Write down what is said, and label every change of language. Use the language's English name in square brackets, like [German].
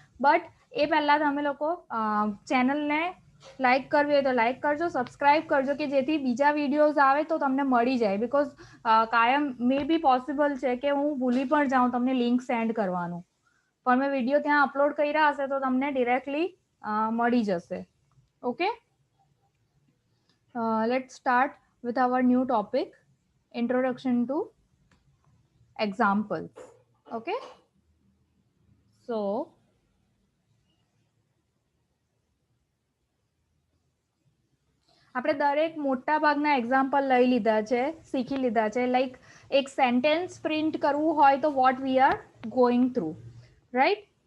[Gujarati] But એ પહેલા તમે લોકો ચેનલને લાઈક કરવી હોય તો લાઈક કરજો, સબસ્ક્રાઇબ કરજો કે જેથી બીજા વિડીયોઝ આવે તો તમને મળી જાય. બિકોઝ કાયમ મે બી પોસિબલ છે કે હું ભૂલી પણ જાઉં તમને લિંક સેન્ડ કરવાનું, પણ મેં વિડીયો ત્યાં અપલોડ કર્યા હશે તો તમને ડિરેક્ટલી મળી જશે. [English] Okay, let's start with our new topic, introduction to examples. [Gujarati] Okay, so આપણે દરેક મોટા ભાગના એક્ઝામ્પલ લઈ લીધા છે, શીખી લીધા છે. લાઈક એક સેન્ટેન્સ પ્રિન્ટ કરવું હોય તો [English] What we are going through, right?